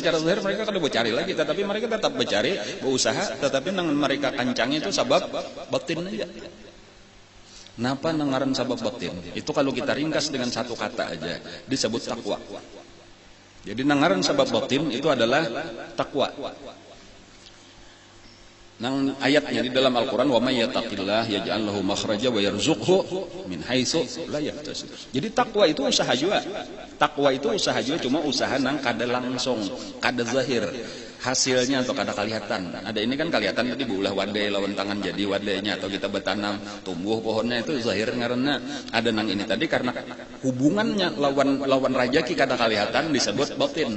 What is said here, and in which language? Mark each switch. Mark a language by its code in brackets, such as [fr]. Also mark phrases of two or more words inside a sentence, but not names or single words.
[bjn] Secara zahir mereka kada bercari lagi, tetapi mereka tetap bercari, berusaha, tetapi nang mereka kancang itu sabab batin aja. Napa nangaran sabab batin? Itu kalau kita ringkas dengan satu kata aja disebut takwa. Jadi nangaran sabab batin itu adalah takwa. [ar] Nang ayatnya di dalam Al-Qur'an, ومن يتق الله يجعل له مخرجا ويرزقه من حيث لا يحتسب. [bjn] Jadi takwa itu usaha juga. Takwa itu usaha juga, cuma usaha nang kada langsung, kada zahir. Hasilnya atau kada kelihatan. Ada ini kan kelihatan tadi berulah wadai lawan tangan jadi wadainya, atau kita bertanam tumbuh pohonnya itu zahir ngaranna. Ada nang ini tadi karena hubungannya lawan rajaki kada kelihatan disebut batin.